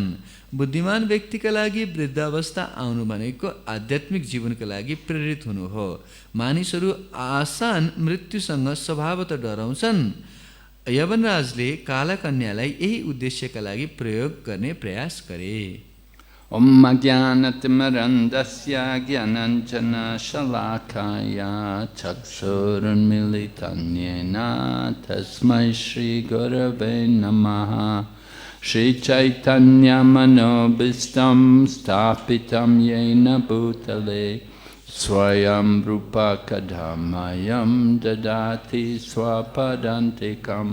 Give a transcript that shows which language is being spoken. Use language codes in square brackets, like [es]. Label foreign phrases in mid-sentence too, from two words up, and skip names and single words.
[ne] बुद्धिमान व्यक्तिका लागि वृद्ध अवस्था आउनु भनेको आध्यात्मिक जीवनका लागि प्रेरित हुनु हो। मानिसहरू आसान मृत्युसँग स्वभावतः डराउँछन्। यवनराजले कालकन्यालाई यही उद्देश्यका लागि प्रयोग गर्ने प्रयास गरे। [sa] ओम ज्ञानतिमिरन्दस्य ज्ञानाञ्जना शलाकाया चक्षुरुन्मीलितं येन तस्मै श्रीगुरवे नमः। श्रीचैतन्यमनोभीष्टं स्थापितं येन भूतले स्वयं रूपा कथमयं ददाति स्वपदान्तिकम्।